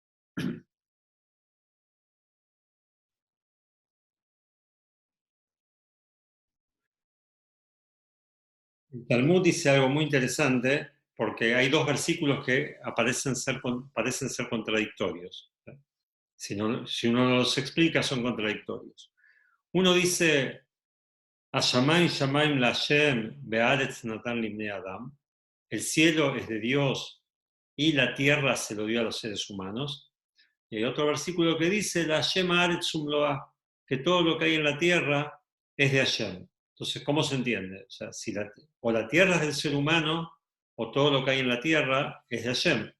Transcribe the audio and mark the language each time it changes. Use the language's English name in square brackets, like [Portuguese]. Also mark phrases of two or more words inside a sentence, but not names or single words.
[Spanish] El Talmud dice algo muy interesante, porque hay dos versículos que parecen ser contradictorios. Si uno no los explica, son contradictorios. Uno dice, [Hebrew] השמים שמים להשם בארץ נתן לבני אדם. [Spanish] El cielo es de Dios y la tierra se lo dio a los seres humanos. Y hay otro versículo que dice, [Hebrew] להשם הארץ ומלואה, [Spanish] que todo lo que hay en la tierra es de Hashem. Entonces, ¿cómo se entiende? O sea, si o la tierra es del ser humano, o todo lo que hay en la tierra es de Hashem.